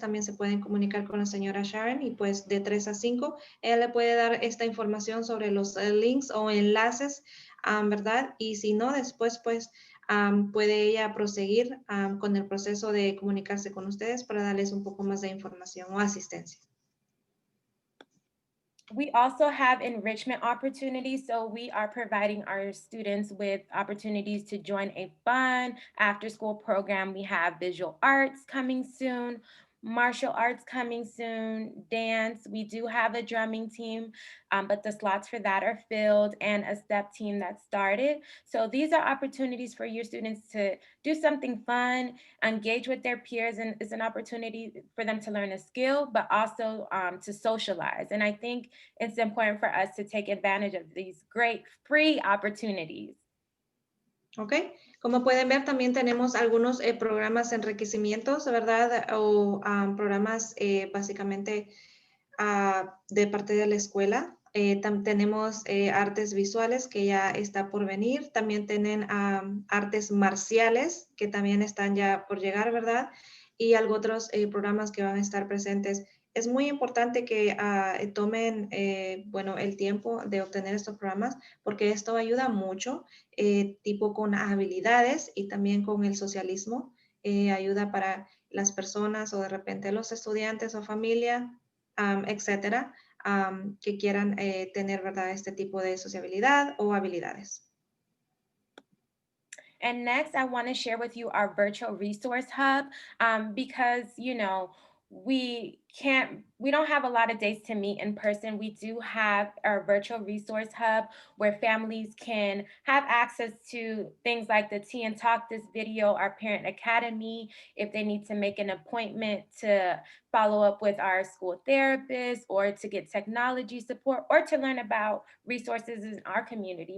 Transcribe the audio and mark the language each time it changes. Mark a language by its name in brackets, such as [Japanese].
[Spanish] También se pueden comunicar con la señora Sharon y pues de 3 a 5, ella le puede dar esta información sobre los links o enlaces, ¿verdad? Y si no, después pues puede ella proseguir con el proceso de comunicarse con ustedes para darles un poco más de información o asistencia. [English] We also have enrichment opportunities. So we are providing our students with opportunities to join a fun after-school program. We have visual arts coming soon, martial arts coming soon, dance. We do have a drumming team, but the slots for that are filled, and a step team that started. So these are opportunities for your students to do something fun, engage with their peers, and it's an opportunity for them to learn a skill, but also to socialize. And I think it's important for us to take advantage of these great free opportunities. [Spanish] Ok, como pueden ver, también tenemos algunos programas de enriquecimientos, ¿verdad? O programas básicamente de parte de la escuela. Tenemos artes visuales que ya está por venir. También tienen artes marciales que también están ya por llegar, ¿verdad? Y algo otros programas que van a estar presentes. Es muy importante que tomen, bueno, el tiempo de obtener estos programas porque esto ayuda mucho, tipo con habilidades y también con el socialismo. Ayuda para las personas o de repente los estudiantes o familia, etcétera, que quieran tener, ¿verdad?, este tipo de sociabilidad o habilidades. [English] And next, I want to share with you our virtual resource hub because, you know, we don't have a lot of days to meet in person. We do have our virtual resource hub where families can have access to things like the Tea and Talk This video, our Parent Academy, if they need to make an appointment to follow up with our school therapist or to get technology support or to learn about resources in our community.